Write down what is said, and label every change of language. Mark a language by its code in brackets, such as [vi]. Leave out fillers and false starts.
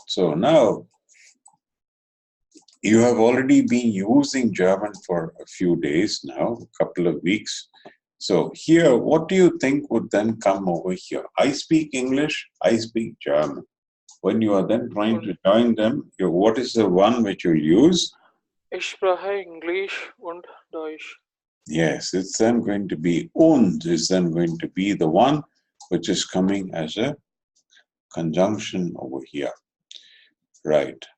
[en] So now you have already been using German for a few days now, a couple of weeks. So here, what do you think would then come over here? I speak English, I speak German. When you are then trying to join them, what is the one which you use? [de] Ich spreche English und Deutsch. [en] Yes, it's then going to be und is then going to be the one which is coming as a conjunction over here. Right.